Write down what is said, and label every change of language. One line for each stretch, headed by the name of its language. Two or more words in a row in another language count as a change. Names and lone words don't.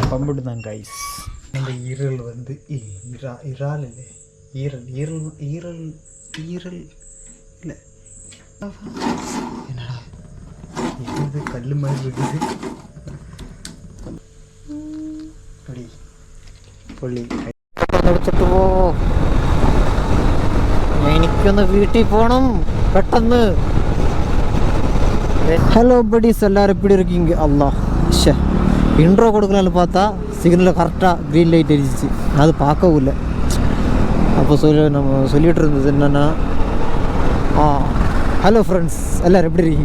Tamil: அம்பிட்டு தான் கைஸ். அந்த ஈரல் வந்து இறால் இல்லை, ஈரல் ஈரல் ஈரல் ஈரல் இல்லை, என்னடா இது கல் மாதிரி இருக்குது.
Malayalam: പൊളി എടുത്തിട്ട് പോ. എനിക്കൊന്ന് വീട്ടിൽ പോകണം പെട്ടെന്ന്.
English: hello buddies,
Tamil: எல்லோரும் எப்படி இருக்கீங்க? அல்லா ஷே, இன்ட்ரோ கொடுக்கலான்னு பார்த்தா சிக்னலில் கரெக்டாக
English: green light
Tamil: எரிச்சிச்சு. அது பார்க்கவும் இல்லை. அப்போ நம்ம சொல்லிகிட்டு இருந்தது என்னென்னா,
English: hello friends,
Tamil: எல்லோரும் எப்படி இருக்கீங்க?